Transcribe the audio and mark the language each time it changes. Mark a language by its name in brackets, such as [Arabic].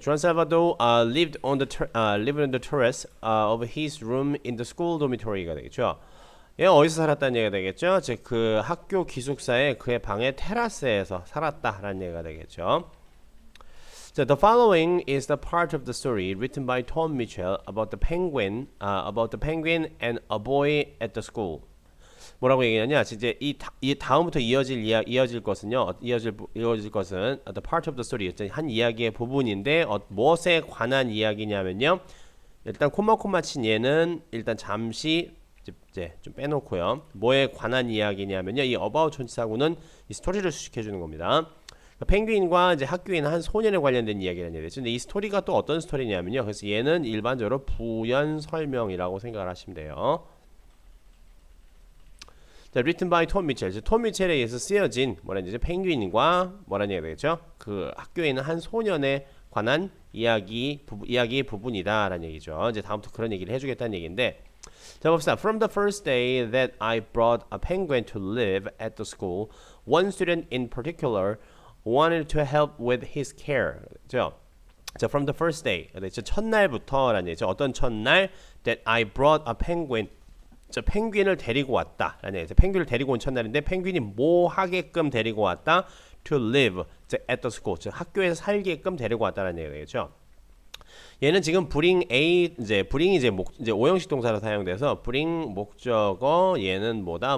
[English] Juan Salvador lived on the terrace of his room in the school dormitory가 [Korean] 되겠죠. 얘가 어디서 살았다는 얘기가 되겠죠. 즉 그 학교 기숙사에 그의 방의 테라스에서 살았다라는 얘기가 되겠죠. [English] So the following is the part of the story written by Tom Mitchell about the penguin and a boy at the school. [Korean] 뭐라고 얘기하냐? 이제 이 다음부터 이어질 것은요. 이어질 것은 [English] the part of the story, [Korean] 한 이야기의 부분인데 무엇에 관한 이야기냐면요. 일단 코마 친 얘는 일단 잠시 이제 좀 빼놓고요. 뭐에 관한 이야기냐면요. 이 about 전치사구는 이 스토리를 수식해 주는 겁니다. 펭귄과 이제 학교에 있는 한 소년에 관련된 이야기라는 얘기죠. 근데 이 스토리가 또 어떤 스토리냐면요. 그래서 얘는 일반적으로 부연 설명이라고 생각을 하시면 돼요. 자, [English] written by [Korean] 톰 미첼. 톰 미첼에 의해서 쓰여진 뭐라는 얘기죠? 펭귄과 뭐라는 얘기가 되겠죠? 그 학교에 있는 한 소년에 관한 이야기의 부분이다라는 얘기죠. 이제 다음부터 그런 얘기를 해주겠다는 얘기인데, 자 봅시다. [English] From the first day that I brought a penguin to live at the school, one student in particular wanted to help with his care. [Korean] 그죠? 자, [English] from the first day. [Korean] 그렇죠? 첫날부터라는 얘기죠. 어떤 첫날 [English] that I brought a penguin. [Korean] 저 펭귄을 데리고 왔다. 라는 얘기죠. 펭귄을 데리고 온 첫날인데 펭귄이 뭐 하게끔 데리고 왔다? [English] To live at the school. [Korean] 즉 학교에서 살게끔 데리고 왔다라는 얘기죠. 얘는 지금 bring bring이 이제 오형식 동사로 사용돼서 bring 목적어, 얘는 뭐다?